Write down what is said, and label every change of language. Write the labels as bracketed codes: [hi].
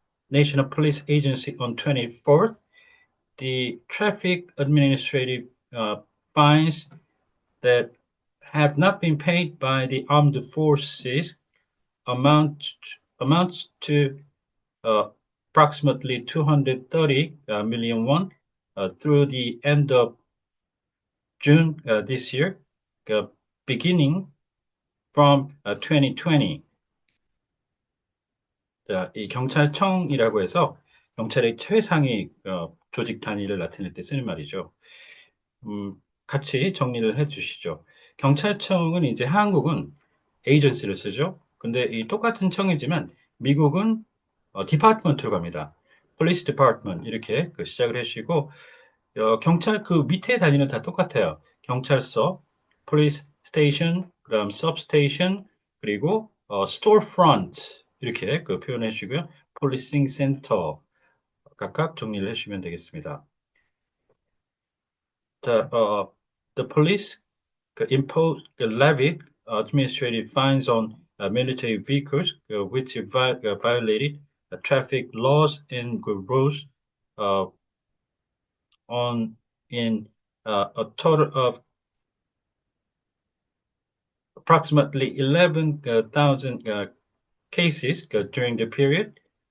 [en] National Police Agency on 24th, the traffic administrative fines that have not been paid by the armed forces amount amounts to uh, approximately 230 million won through the end of June this year, beginning from 2020. [ko] 자, 이 경찰청이라고 해서 경찰의 최상위 조직 단위를 나타낼 때 쓰는 말이죠. 같이 정리를 해 주시죠. 경찰청은 이제 한국은 에이전시를 쓰죠. 근데 이 똑같은 청이지만 미국은 디파트먼트로 갑니다. Police Department 이렇게 시작을 해주시고 경찰 밑에 단위는 다 똑같아요. 경찰서, Police Station, 그다음 Substation 그리고 Storefront 이렇게 표현해 주시고요. Policing Center 각각 정리를 해주시면 되겠습니다. [en] 자, the police impose levied administrative fines on military vehicles which violated traffic laws and rules uh, on in a total of approximately 11,000 cases during the period.